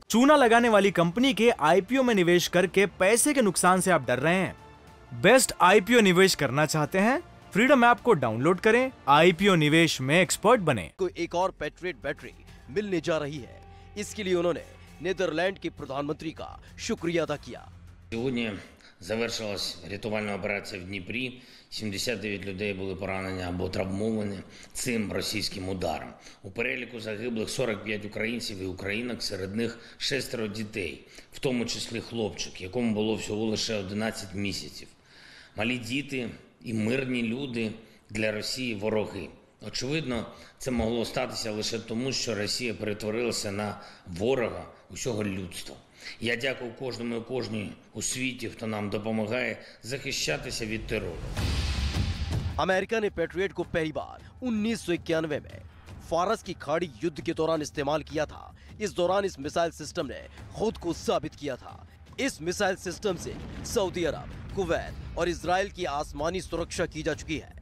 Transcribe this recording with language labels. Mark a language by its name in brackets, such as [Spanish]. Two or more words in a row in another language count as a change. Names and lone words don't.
[Hindi] चूना लगाने वाली कंपनी के आईपीओ में निवेश करके पैसे के नुकसान से आप डर रहे हैं? [English] best IPO [Hindi] निवेश करना चाहते हैं? फ्रीडम ऐप को डाउनलोड करें, आईपीओ निवेश में एक्सपर्ट बने। को एक और पैट्रियट बैटरी मिलने जा रही है। इसके लिए उन्होंने नीदरलैंड के प्रधानमंत्री का शुक्रिया अदा किया। [Ukrainian] Завершилась рятувальна операція в Дніпрі. 79 людей були поранені або травмовані цим російським ударом. У переліку загиблих 45 українців і українок, серед них 6 дітей, в тому числі хлопчик, якому було всього лише 11 місяців. Малі діти і мирні люди для Росії вороги. Очевидно, це могло статися лише тому, що Росія перетворилася на ворога усього людства. Я дякую кожному і кожній у світі, хто нам допомагає захищатися від терору. [Hindi] अमेरिका ने पैट्रियट को पहली बार 1991 में फारस की खाड़ी युद्ध के दौरान इस्तेमाल किया था। इस दौरान इस मिसाइल सिस्टम ने खुद को साबित किया था। इस मिसाइल सिस्टम से सऊदी अरब, कुवैत और इजराइल की आसमानी सुरक्षा की जा चुकी है।